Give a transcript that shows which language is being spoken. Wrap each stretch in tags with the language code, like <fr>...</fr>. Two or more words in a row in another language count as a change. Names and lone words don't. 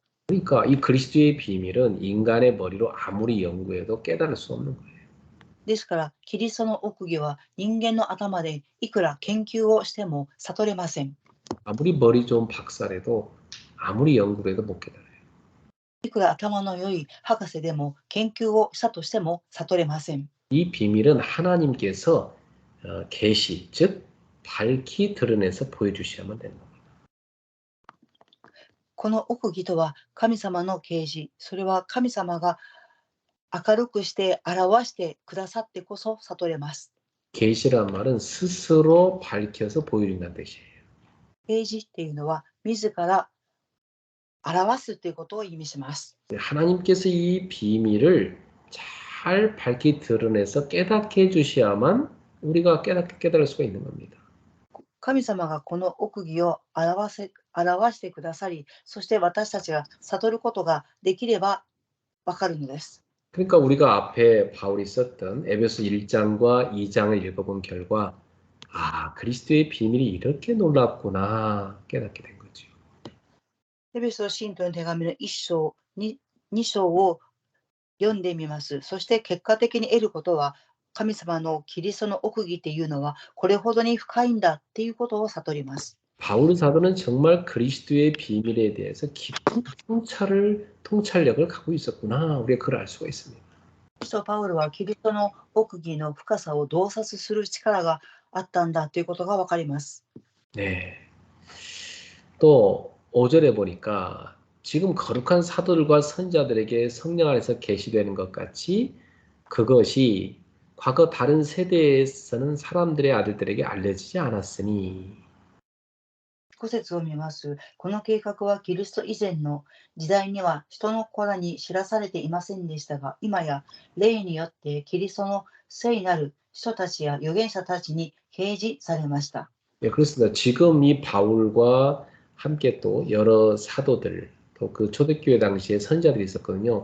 <ko>그러니까 이 그리스도의 비밀은 인간의 머리로 아무리 연구해도 깨달을 수 없는 거예요.</ko> <ja>ですから、キリストの奥義は人間の頭でいくら研究をしても悟れません。</ja> <ko>아무리 머리 좋은 박사라도 아무리 연구를 해도 못 깨달아요.</ko> <ja>いくら頭の良い博士でも研究をしたとしても悟れません。</ja> <ko>이 비밀은 하나님께서 계시, 즉 밝히 드러내서 보여주셔야만 되는 겁니다.</ko> <ja>この奥義とは神様の啓示、それは神様が明るくして表してくださってこそ悟れます。</ja> <ko>계시란 말은 스스로 밝혀서 보여준다는 뜻이에요.</ko> <ja>啓示っていうのは自ら表すということを意味します。</ja> <ko>하나님께서 이 비밀을 잘 밝히 드러내서 깨닫게 해주셔야만 우리가 깨달을 수가 있는 겁니다.</ko> <ja>神様がこの奥義を表してくださり、そして私たちが悟ることができればわかるのです。</ja> <ko>그러니까 우리가 앞에 바울이 썼던 에베소 1장과 2장을 읽어본 결과 그리스도의 비밀이 이렇게 놀랍구나 깨닫게 된 거죠.</ko> <ja>エベソ信徒の手紙の1章、2章を読んでみます。そして結果的に得ることは、神様のキリストの奥義っていうのはこれほどに深いんだっていうことを悟ります。</ja> <ko>바울 사도는 정말 그리스도의 비밀에 대해서 깊은 통찰력을 갖고 있었구나. 우리가 그걸 알 수가 있습니다.</ko> <ja>使徒パウロはキリストの奥義の深さを洞察する力があったんだということがわかります。</ja> <ko>네. 또 5절에 보니까 지금 거룩한 사도들과 선자들에게 성령 안에서 계시되는 것 같이 그것이 과거 다른 세대에서는 사람들의 아들들에게 알려지지 않았으니</ko> <ja>5 節を見ます。この計画はキリスト以前の時代には人の子らに知らされていませんでしたが、今や霊によってキリストの聖なる人たちや預言者たちに掲示されました。</ja> <ko>예, 그렇습니다. 지금 이 바울과 함께 또 여러 사도들 또 그 초대교회 당시에 선자들이 있었거든요.</ko>